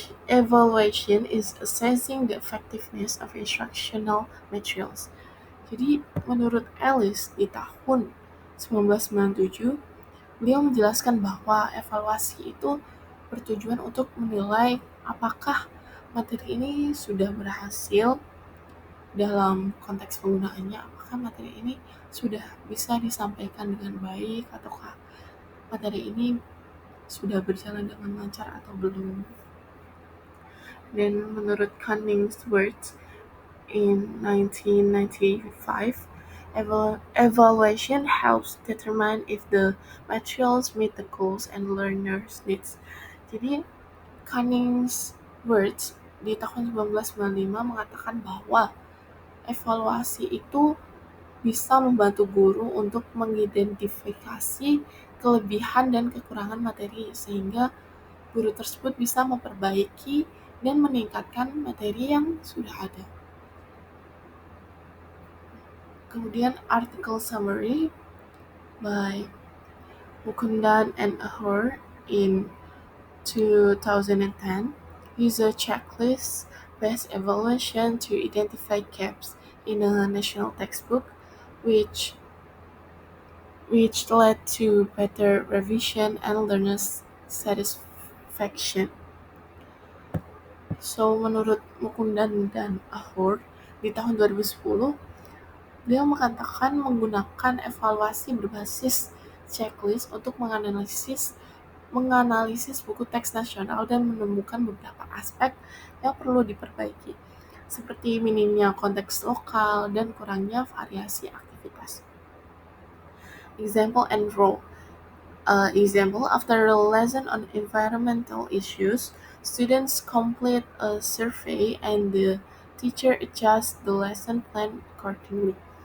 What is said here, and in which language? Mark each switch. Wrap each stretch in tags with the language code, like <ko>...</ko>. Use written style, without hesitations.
<en>Evaluation is assessing the effectiveness of instructional materials.</en> <id>Jadi menurut Alice di tahun 1997, beliau menjelaskan bahwa evaluasi itu bertujuan untuk menilai apakah materi ini sudah berhasil dalam konteks penggunaannya, apakah materi ini sudah bisa disampaikan dengan baik ataukah materi ini sudah berjalan dengan lancar atau belum. Dan menurut Cunningsworth in 1995,</id> <en>Evaluation helps determine if the materials meet the goals and learners' needs.</en> <id>Jadi, Words di tahun 1995 mengatakan bahwa evaluasi itu bisa membantu guru untuk mengidentifikasi kelebihan dan kekurangan materi sehingga guru tersebut bisa memperbaiki dan meningkatkan materi yang sudah ada. Kemudian</id> <en>article summary by Mukundan and Ahor in 2010 use a checklist-based evaluation to identify gaps in a national textbook, which led to better revision and learners' satisfaction.</en> <id>So, menurut Mukundan dan Ahor, di tahun 2010, dia mengatakan menggunakan evaluasi berbasis checklist untuk menganalisis buku teks nasional dan menemukan beberapa aspek yang perlu diperbaiki, seperti minimnya konteks lokal dan kurangnya variasi aktivitas.</id> <en>Example and role. Example, after a lesson on environmental issues, students complete a survey and the teacher adjusts the lesson plan accordingly.</en>